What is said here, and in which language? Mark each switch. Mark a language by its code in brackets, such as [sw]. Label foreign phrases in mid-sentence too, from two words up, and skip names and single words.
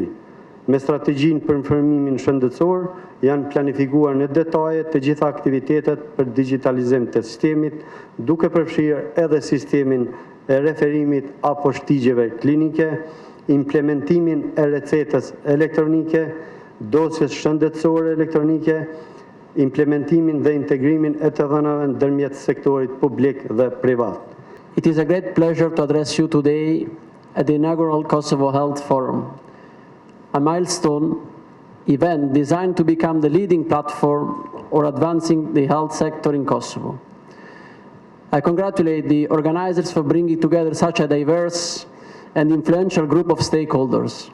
[sq] Me strategjinë për informimin shëndetësor janë planifikuar në detaje të gjitha aktivitetet për digitalizim të sistemit, duke përfshirë edhe sistemin e referimit apo shtigjeve klinike, implementimin e recetës elektronike, dosjes shëndetësore elektronike, implementimin dhe integrimin e të dhënave ndërmjet sektorit publik dhe privat. [en] It is a great pleasure to address you today at the inaugural Kosovo Health Forum, a milestone event designed to become the leading platform for advancing the health sector in Kosovo. I congratulate the organizers for bringing together such a diverse and influential group of stakeholders.